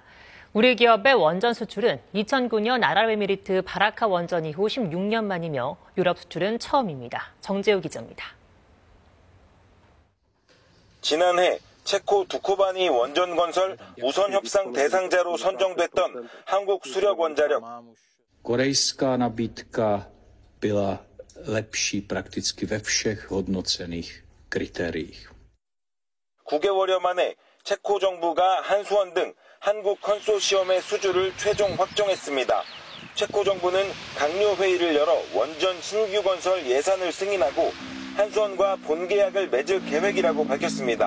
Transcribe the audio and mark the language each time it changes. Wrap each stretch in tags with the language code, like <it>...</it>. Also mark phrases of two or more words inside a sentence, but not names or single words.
<ko>우리 기업의 원전 수출은 2009년 아랍에미리트 바라카 원전 이후 16년 만이며 유럽 수출은 처음입니다. 정재우 기자입니다. 지난해 체코 두코바니 원전 건설 우선 협상 대상자로 선정됐던 한국수력원자력.</ko> <cs>Korejská nabídka byla lepší prakticky ve všech hodnocených kritériích.</cs> <ko>9개월여 만에 체코 정부가 한수원 등 한국 컨소시엄의 수주를 최종 확정했습니다. 체코 정부는 강요 회의를 열어 원전 신규 건설 예산을 승인하고 한수원과 본계약을 맺을 계획이라고 밝혔습니다.</ko>